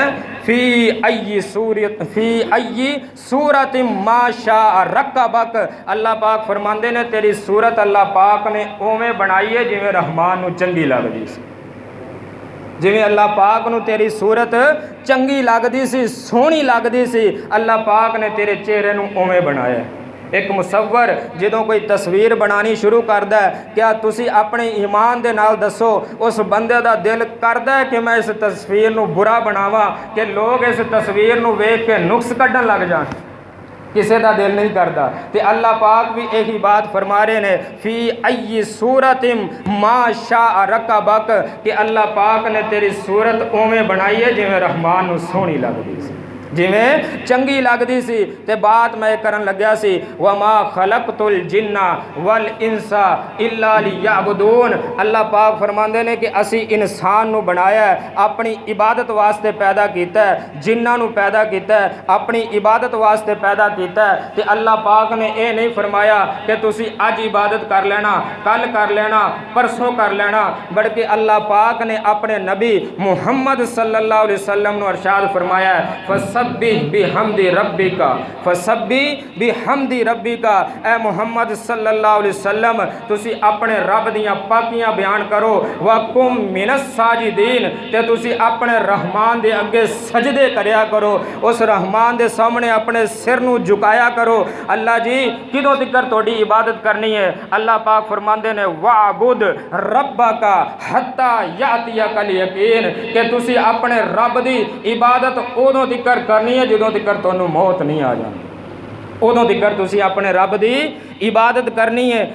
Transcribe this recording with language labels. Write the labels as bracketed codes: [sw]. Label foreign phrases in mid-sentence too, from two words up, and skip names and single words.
[ar] في أي صورة ما شاء ركبك, [pa] اللہ پاک فرماندے نے تیری صورت اللہ پاک نے اویں بنائی ہے جویں رحمان نوں چنگی لگدی سی، جویں اللہ پاک نوں تیری صورت چنگی لگدی سی، سوہنی لگدی سی، اللہ پاک نے تیرے چہرے نوں اویں بنایا. ایک مصور جدوں کوئی تصویر بنانی شروع کردا ہے، کیا تسی اپنے ایمان دے نال دسو اس بندے دا دل کردا ہے کہ میں اس تصویر نوں برا بناواں، کہ لوگ اس تصویر نوں ویکھ کے نقص کڈھن لگ جان? [ur] کسی کا دل نہیں کرتا. [pa] تو اللہ پاک بھی یہی بات فرما رہے نے [ar] في أي صورة ما شاء ركبك, [pa] کہ اللہ پاک نے تیری صورت اویں بنائی ہے جویں رحمان نوں سوہنی لگدی سی، جویں چنگی لگدی سی. تے بات میں کرن لگیا سی [ar] وما خلقت الجن والإنس إلا ليعبدون, [pa] اللہ پاک فرماندے نے کہ اسی انسان نوں بنایا ہے، اپنی عبادت واسطے پیدا کیتا ہے، جناں نوں پیدا کیتا ہے، اپنی عبادت واسطے پیدا کیتا ہے. تے اللہ پاک نے یہ نہیں فرمایا کہ تسی اج عبادت کر لینا، کل کر لینا، پرسوں کر لینا، بلکہ اللہ پاک نے اپنے نبی محمد [ar] صلى الله عليه وسلم [pa] نوں ارشاد فرمایا ہے [ar] فسبح بحمد ربك، فسبح بحمد ربك, [pa] اے محمد [ar] صلى الله عليه وسلم [pa] تسی اپنے رب دیاں پاکیاں بیان کرو, [ar] وكن من الساجدين, [pa] تے تسی اپنے رحمان دے اگے سجدے کریا کرو، اس رحمان دے سامنے اپنے سر نوں جھکایا کرو. اللہ جی کدوں تکر توڑی عبادت کرنی ہے? اللہ پاک فرماندے نے [ar] واعبد ربك حتى يأتيك اليقين, [pa] کہ تسی اپنے رب دی عبادت اودوں تکر کرنی ہے جدوں تکر تہانوں موت نہیں آ جاتی، اودوں تکر تسی اپنے رب دی عبادت کرنی ہے.